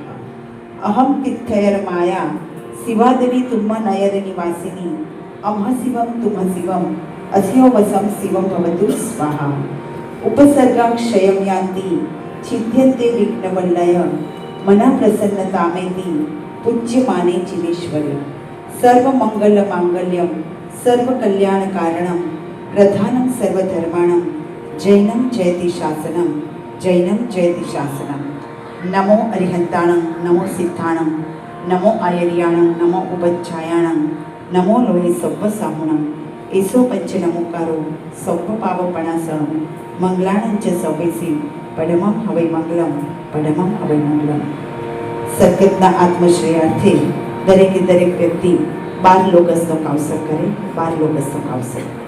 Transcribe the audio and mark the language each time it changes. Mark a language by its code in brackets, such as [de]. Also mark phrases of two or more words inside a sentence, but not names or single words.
[sa] अहं तिथ्यैर्माया शिवादेवी तुम्हा नयर निवासिनी अमः शिवं तुमः शिवम् अस्यो वसं शिवं भवतु स्वाहा उपसर्गां क्षयं यान्ति छिद्यन्ते विघ्नवल्लय मना प्रसन्नतामेति पूज्यमाने जिनेश्वरे सर्वमङ्गलमाङ्गल्यं सर्वकल्याणकारणं प्रधानं सर्वधर्माणं जैनं जयति शासनं [pra] नमो अरिहन्ताणं नमो सिद्धाणं नमो आयर्याणं नमो उपज्जायाणं नमो लोहे सव्वसाहुणं एसो पंचनमोकारो सव्वपावपणासह मंगलाणं च सव्वेसी પડમમ હવે મંગલમ [gu] સદગતના આત્મશ્રેયાર્થે દરેકે દરેક વ્યક્તિ 12 લોગસનો કાવસર કરે 12 લોગસનો કાવસર